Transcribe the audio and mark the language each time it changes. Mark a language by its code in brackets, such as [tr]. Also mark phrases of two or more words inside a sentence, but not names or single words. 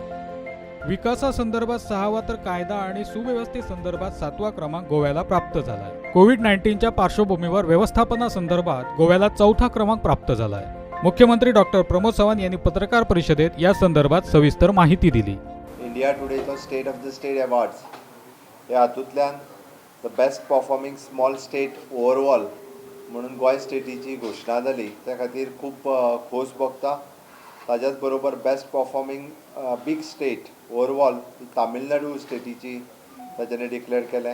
[mr] विकासासंदर्भात 6वा तर कायदा आणि सुव्यवस्थेसंदर्भात 7वा क्रमांक गोव्याला प्राप्त झालाय. कोविड-19च्या पार्श्वभूमीवर व्यवस्थापनासंदर्भात गोव्याला 4था क्रमांक प्राप्त झालाय. मुख्यमंत्री डॉक्टर प्रमोद सावंत यांनी पत्रकार परिषदेत या संदर्भात सविस्तर माहिती दिली. [kok] इंडिया टुडेचो स्टेट ऑफ द स्टेट अवॉर्ड्स ह्या हातूंतल्यान [en] The Best Performing Small State Overall [kok] म्हणून गोंय स्टेटीची घोशणा जाली. त्या खातीर खूब खोस भोगता. ताच्याच बरोबर [en] Best Performing Big State Overall [kok] तामिळनाडू स्टेटीची ताच्याने डिक्लेअर केलें.